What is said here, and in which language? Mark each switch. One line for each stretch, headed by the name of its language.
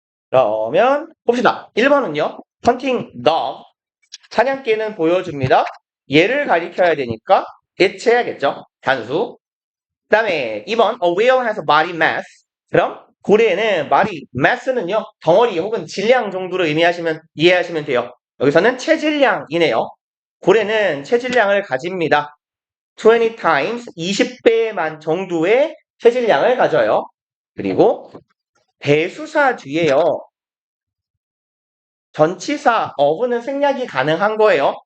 Korean: 그러면 봅시다. 1번은요. hunting dog 사냥개는 보여줍니다. 얘를 가리켜야 되니까 it 해야겠죠. 단수. 그 다음에 2번
English: a whale has a body mass
Korean: 그럼 고래는 body mass는요. 덩어리 혹은 질량 정도로 이해하시면 돼요. 여기서는 체질량이네요. 고래는 체질량을 가집니다.
English: 20 times
Korean: 20배만 정도의 체질량을 가져요. 그리고 대수사 뒤에요. 전치사 of는 생략이 가능한 거예요.